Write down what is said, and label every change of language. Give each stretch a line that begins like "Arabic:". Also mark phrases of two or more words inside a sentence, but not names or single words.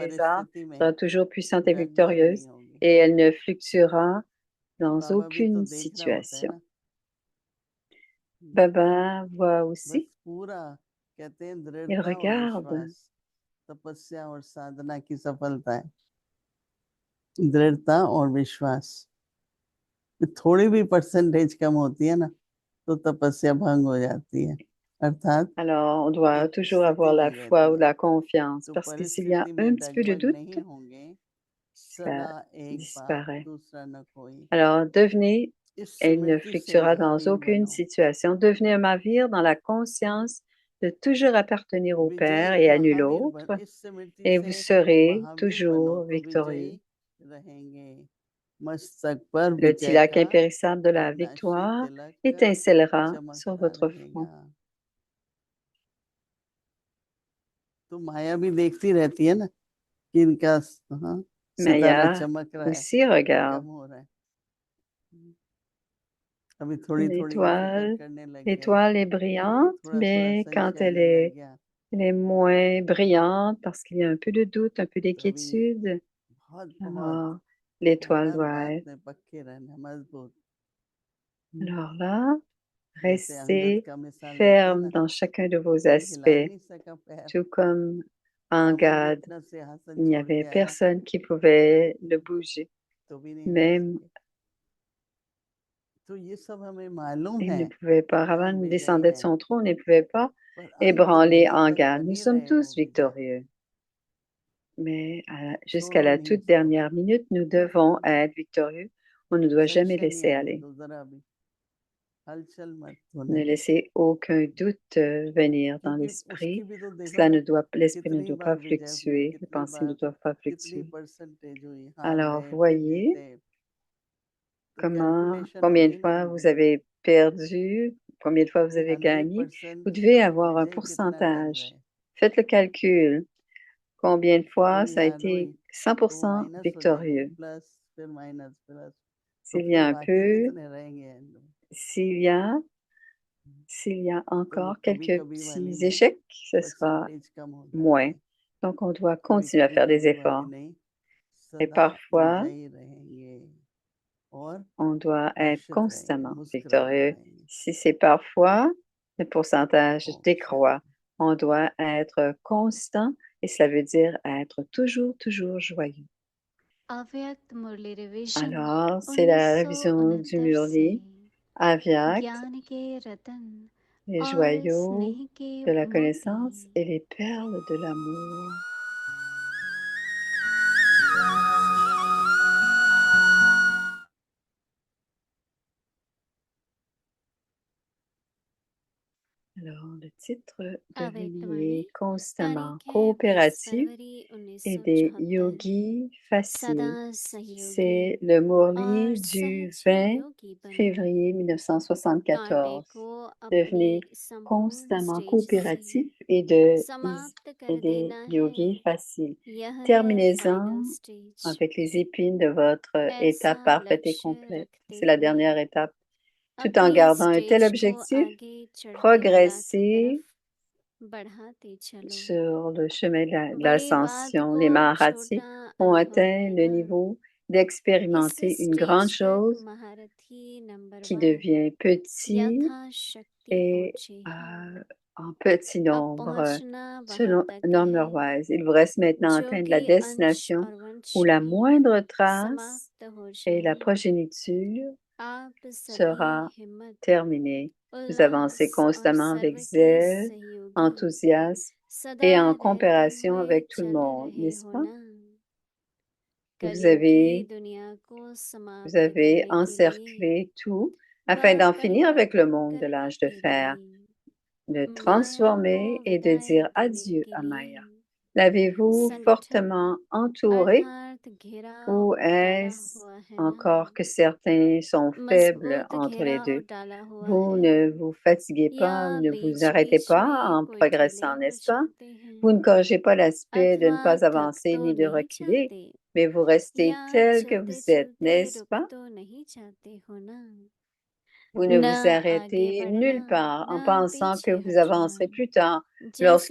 French: et les armes,
Hindi: परिस्थिति में
French: sera toujours puissante et
Hindi: डगमग नहीं
French: victorieuse,
Hindi: होगी।
French: et elle ne fluctuera dans
Hindi: बाबा भी तो
French: aucune
Hindi: देख रहा होता है
French: situation.
Hindi: ना,
French: Baba voit
Hindi: बस
French: aussi,
Hindi: पूरा कहते हैं
French: il
Hindi: दृढ़ता और
French: regarde,
Hindi: विश्वास तपस्या और साधना की सफलता है। दृढ़ता और विश्वास, थोड़ी भी परसेंटेज कम होती है ना तो तपस्या भंग हो जाती है, अर्थात
French: alors on doit
Hindi: एक
French: toujours
Hindi: स्थिति
French: avoir la
Hindi: नहीं
French: foi
Hindi: रहती
French: ou
Hindi: है।
French: la confiance,
Hindi: तो
French: parce que s'il y a
Hindi: परिस्थिति
French: un
Hindi: में
French: petit peu de
Hindi: डगमग
French: doute,
Hindi: नहीं होंगे,
French: ça
Hindi: सदा एक बाप
French: disparaît.
Hindi: दूसरा न कोई।
French: Alors devenez,
Hindi: इस
French: elle ne
Hindi: स्मृति से
French: fluctuera dans
Hindi: महावीर
French: aucune
Hindi: बनो।
French: situation. Devenez un mavir dans la conscience de toujours appartenir au Père
Hindi: विजयी
French: et à nul
Hindi: महावीर
French: autre,
Hindi: बन, इस स्मृति
French: et
Hindi: से
French: vous serez
Hindi: महावीर बनो
French: toujours
Hindi: तो
French: victorieux.
Hindi: विजयी रहेंगे। मस्तक पर
French: Le
Hindi: विजय
French: tilak
Hindi: का
French: impérissable de la
Hindi: अविनाशी
French: victoire
Hindi: तिलक
French: étincellera sur
Hindi: चमकता
French: votre
Hindi: रहेगा।
French: front.
Hindi: तो माया भी देखती रहती है ना कि इनका हाँ, सितारा Maya चमक रहा है
French: aussi
Hindi: या
French: regarde.
Hindi: कम हो रहा है। अभी थोड़ी थोड़ी फिक्र करने लग गया,
French: L'étoile est brillante,
Hindi: थोड़ा थोड़ा
French: mais quand
Hindi: संशय आने लग गया,
French: elle est moins brillante parce qu'il y a un peu de doute, un peu
Hindi: तो अभी
French: d'inquiétude,
Hindi: बहुत बहुत
French: alors l'étoile
Hindi: हर
French: doit
Hindi: बात
French: être.
Hindi: में पक्के रहना, मजबूत।
French: Alors là,
Hindi: जैसे अंगद
French: Restez
Hindi: का मिसाल लेते हैं
French: ferme
Hindi: ना,
French: dans chacun de vos
Hindi: कोई हिला ही
French: aspects,
Hindi: नहीं सका पैर,
French: tout comme
Hindi: बाबा भी Angad. अपना सिंहासन
French: Il n'y
Hindi: छोड़
French: avait
Hindi: के आया
French: personne qui pouvait le bouger.
Hindi: तो भी नहीं हिला
French: Même
Hindi: सके। तो ये सब हमें मालूम
French: il
Hindi: है
French: ne pouvait pas,
Hindi: कि हम Ravan विजयी
French: descendait de
Hindi: हैं,
French: son trône et ne pouvait pas
Hindi: पर अंत
French: ébranler
Hindi: घड़ी तक
French: Angad. Nous
Hindi: बनी
French: sommes
Hindi: रहे वो
French: tous
Hindi: विजय,
French: victorieux. Mais jusqu'à
Hindi: छोड़ो
French: la
Hindi: नहीं
French: toute
Hindi: उसको।
French: dernière minute, nous devons être victorieux. On ne doit jamais
Hindi: संशय नहीं
French: laisser
Hindi: आने
French: aller.
Hindi: दो जरा भी, हलचल मत होने
French: Ne
Hindi: दो,
French: laissez aucun doute venir dans
Hindi: क्योंकि
French: l'esprit.
Hindi: उसकी भी तो देखो
French: Cela
Hindi: ना
French: ne doit, l'esprit ne
Hindi: कितनी
French: doit pas
Hindi: बार विजय हुई,
French: fluctuer. Les
Hindi: कितनी
French: pensées ne
Hindi: बार
French: doivent pas
Hindi: कितनी
French: fluctuer.
Hindi: परसेंटेज हुई, हार
French: Alors,
Hindi: गए फिर
French: voyez
Hindi: जीते, तो कैलकुलेशन
French: combien
Hindi: होती
French: de
Hindi: है ना
French: fois vous
Hindi: उनकी
French: avez perdu, combien de fois vous
Hindi: कि
French: avez gagné. 100% Vous devez avoir un
Hindi: विजय कितना कर रहे
French: pourcentage.
Hindi: हैं,
French: Faites le calcul. Combien de fois
Hindi: थोड़ी
French: ça a
Hindi: हार हुई
French: été
Hindi: तो 100% माइनस हो जाएगी,
French: victorieux?
Hindi: प्लस फिर माइनस प्लस, तो
French: S'il y
Hindi: फिर
French: a un
Hindi: बाकी
French: peu,
Hindi: कितने रहेंगे,
French: s'il y a, s'il y a
Hindi: तो वो
French: encore
Hindi: कभी
French: quelques
Hindi: कभी वाली
French: petits
Hindi: में
French: échecs, ce sera
Hindi: परसेंटेज कम हो जाती
French: moins.
Hindi: है,
French: Donc, on doit
Hindi: कभी
French: continuer à faire des
Hindi: कभी वाली
French: efforts.
Hindi: नहीं,
French: Et
Hindi: सदा
French: parfois,
Hindi: विजयी रहेंगे और
French: on doit être
Hindi: हर्षित रहेंगे,
French: constamment
Hindi: मुस्कुराते
French: victorieux.
Hindi: रहेंगे।
French: Si c'est parfois, le pourcentage
Hindi: ओम
French: décroît.
Hindi: शांति।
French: On doit être constant et cela veut dire être toujours, toujours joyeux.
Hindi: अव्यक्त मुरली रिवीजन
French: Alors, c'est la révision du
Hindi: 1969 से
French: Murli, Avyakt,
Hindi: ज्ञान के रतन
French: les
Hindi: और
French: joyaux
Hindi: स्नेह के
French: de la
Hindi: मोती
French: connaissance et les perles de l'amour. Alors, le titre
Hindi: अव्यक्त
French: devenu
Hindi: मुरली
French: est constamment
Hindi: तारीख है 20
French: coopératif
Hindi: फरवरी
French: et des 1974 yogis
Hindi: सदा
French: faciles.
Hindi: सहयोगी
French: C'est le Murli
Hindi: और
French: du
Hindi: सहज 20 योगी बनो
French: février
Hindi: कांटे 1974. को अपनी
French: Devenez
Hindi: संपूर्ण
French: constamment
Hindi: स्टेज से
French: coopératif et
Hindi: समाप्त कर
French: des
Hindi: देना है
French: yogis faciles.
Hindi: यह है
French: Terminez-en
English: final stage
French: avec les épines de votre
Hindi: ऐसा
French: étape parfaite et
Hindi: लक्ष्य
French: complète.
Hindi: रखते
French: C'est la
Hindi: हुए
French: dernière étape. Tout en
Hindi: अपनी
French: gardant un tel
Hindi: स्टेज को
French: objectif,
Hindi: आगे चढ़ती कला की
French: progressez
Hindi: तरफ बढ़ाते चलो
French: sur le chemin de
Hindi: बड़ी बात
French: l'ascension.
Hindi: को
French: Les Maharatis
Hindi: छोटा
French: ont
Hindi: अनुभव
French: atteint le
Hindi: करना
French: niveau
Hindi: इस
French: d'expérimenter une grande
Hindi: स्टेज तक
French: chose
Hindi: महारथी नंबर
French: qui 1 devient petit
Hindi: यथाशक्ति
French: et
Hindi: पहुंचे हैं
French: en petit
Hindi: अब
French: nombre,
Hindi: पहुंचना वहां
French: selon
Hindi: तक है
French: number-wise. Il vous reste maintenant à
Hindi: जो
French: atteindre
Hindi: कि
French: la
Hindi: अंश
French: destination
Hindi: और वंश
French: où la
Hindi: में
French: moindre trace
Hindi: समाप्त हो
French: et la
Hindi: जाए
French: progéniture
Hindi: आप सभी
French: sera
Hindi: हिम्मत
French: terminée. Vous avancez
Hindi: उल्लास और
French: constamment
Hindi: सर्व
French: avec
Hindi: के
French: zèle,
Hindi: सहयोगी
French: enthousiasme
Hindi: सदा
French: et en
Hindi: रहते
French: coopération
Hindi: हुए
French: avec tout le
Hindi: चल
French: monde,
Hindi: रहे
French: n'est-ce
Hindi: हो
French: pas?
Hindi: ना
French: Vous
Hindi: कलयुग की
French: avez,
Hindi: दुनिया को
French: vous
Hindi: समाप्त
French: avez
Hindi: करने के लिए
French: encerclé tout afin
Hindi: व
French: d'en finir avec le
Hindi: परिवर्तन
French: monde de
Hindi: करने
French: l'âge de
Hindi: के
French: fer,
Hindi: लिए
French: de
Hindi: माया को
French: transformer et de
Hindi: विदाई
French: dire
Hindi: देने
French: adieu
Hindi: के
French: à
Hindi: लिए
French: Maya. L'avez-vous
Hindi: संगठन
French: fortement entouré
Hindi: अर्थात घेराव
French: ou
Hindi: डाला
French: est-ce
Hindi: हुआ है ना
French: encore que certains sont faibles
Hindi: मजबूत
French: entre les
Hindi: घेराव
French: deux?
Hindi: डाला हुआ
French: Vous
Hindi: है
French: ne vous fatiguez
Hindi: या
French: pas, ne vous
Hindi: बीच
French: arrêtez
Hindi: बीच
French: pas
Hindi: में
French: en
Hindi: कोई ढीले
French: progressant,
Hindi: हो
French: n'est-ce pas?
Hindi: जाते हैं
French: Vous ne corrigez pas l'aspect de ne
Hindi: अथवा
French: pas
Hindi: थक
French: avancer
Hindi: तो
French: ni de
Hindi: नहीं
French: reculer,
Hindi: जाते
French: mais vous restez
Hindi: या
French: tel que
Hindi: चलते
French: vous êtes,
Hindi: चलते
French: n'est-ce
Hindi: रुक
French: pas?
Hindi: तो नहीं जाते हो ना
French: Vous ne
Hindi: न
French: vous
Hindi: आगे
French: arrêtez
Hindi: बढ़ना
French: nulle part
Hindi: न
French: en pensant que
Hindi: पीछे
French: vous
Hindi: हटना
French: avancerez plus tard lorsque